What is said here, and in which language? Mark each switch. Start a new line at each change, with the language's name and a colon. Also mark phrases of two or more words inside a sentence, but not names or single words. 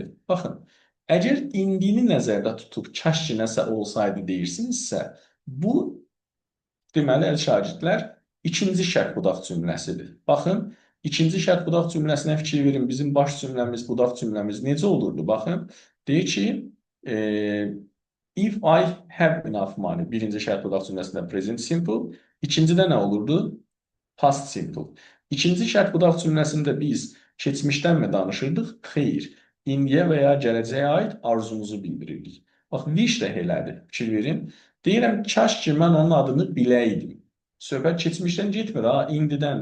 Azerbaijani: Baxın, əgər indini nəzərdə tutub kaş ki nəsə olsaydı deyirsinizsə, bu deməli, əziz şagirdlər, ikinci şərt budaq cümləsidir. Baxın, ikinci şərt budaq cümləsinə fikir verin. Bizim baş cümləmiz, budaq cümləmiz necə olurdu? Baxın, deyir ki,
English: if I have enough money,
Azerbaijani: birinci şərt budaq cümləsində
English: present simple.
Azerbaijani: İkincidə nə olurdu?
English: Past simple.
Azerbaijani: İkinci şərt budaq cümləsində biz keçmişdənmi danışırdıq? Xeyr. İndiyə və ya gələcəyə aid arzumuzu bildirirdik. Bax, wish də elədir. Fikir verin. Deyirəm, kaş ki mən onun adını biləydim. Söhbət keçmişdən getmir, ha, indidən.